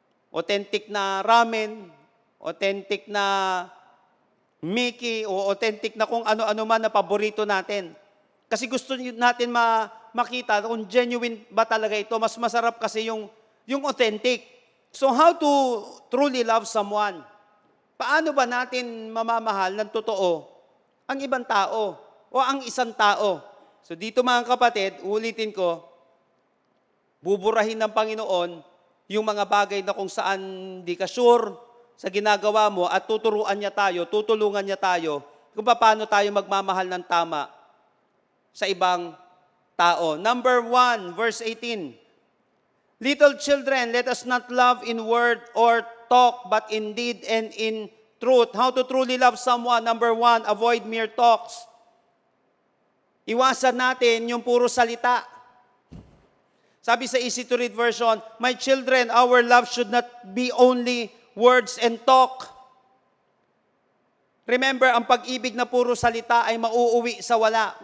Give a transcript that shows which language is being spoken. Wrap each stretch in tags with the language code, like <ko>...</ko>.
<tl>Authentic na ramen, authentic na Mickey, o authentic na kung ano-ano man na paborito natin. Kasi gusto natin makita kung genuine ba talaga ito. Mas masarap kasi yung yung authentic.</tl> <en>So how to truly love someone?</en> <tl>Paano ba natin mamamahal ng totoo ang ibang tao o ang isang tao? So dito mga kapatid, ulitin ko, buburahin ng Panginoon yung mga bagay na kung saan di ka sure sa ginagawa mo at tuturuan niya tayo, tutulungan niya tayo kung paano tayo magmamahal ng tama sa ibang tao.</tl> <en>Number 1, verse 18. Little children, let us not love in word or talk, but in deed and in truth. How to truly love someone? Number 1, avoid mere talks.</en> <tl>Iwasan natin yung puro salita. Sabi sa easy to read version,</tl> <en>my children, our love should not be only words and talk.</en> <tl>Remember, ang pag-ibig na puro salita ay mauuwi sa wala.</tl>